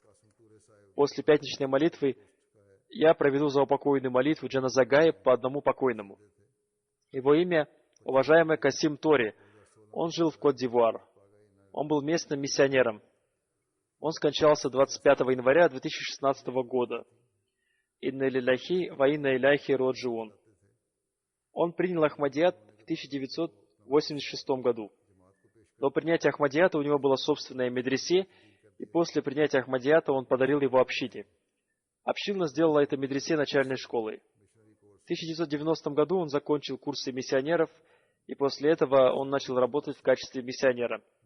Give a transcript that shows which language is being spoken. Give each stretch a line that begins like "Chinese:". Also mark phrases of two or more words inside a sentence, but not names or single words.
Russian: После пятничной молитвы я проведу заупокойную молитву Джаназагай по одному покойному. Его имя — уважаемый Касим Тори. Он жил в Кот-д'Ивуар. Он был местным миссионером. Он скончался 25 января 2016 года.
Arabic: إنا لله وإنا إليه راجعون.
Russian: Он принял Ахмадият в 1986 году. До принятия Ахмадията у него было собственное медресе, и после принятия Ахмадията он подарил его общине. Община сделала это медресе начальной школой. В 1990 году он закончил курсы миссионеров, и после этого он начал работать в качестве миссионера.